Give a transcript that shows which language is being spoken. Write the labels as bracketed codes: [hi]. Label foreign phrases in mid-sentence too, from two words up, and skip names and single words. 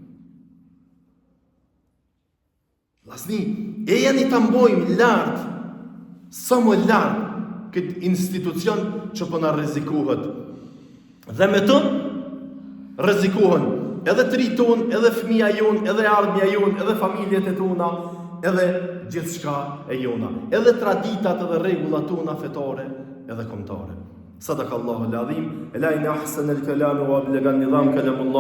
[sq] Vllazni, jeni ta mbojmë lart, sa më lart këtë institucion që po na rrezikohet. Dhe me të rrezikohen edhe tri ton, edhe fëmia jon, edhe ardhmja jon, edhe familjet e tona, edhe gjithçka e jona, edhe traditat edhe rregullat tona fetare edhe kombëtare. [ar] صدق الله العظيم، لأن أحسن الكلام وأبلغ النظام كلام الله.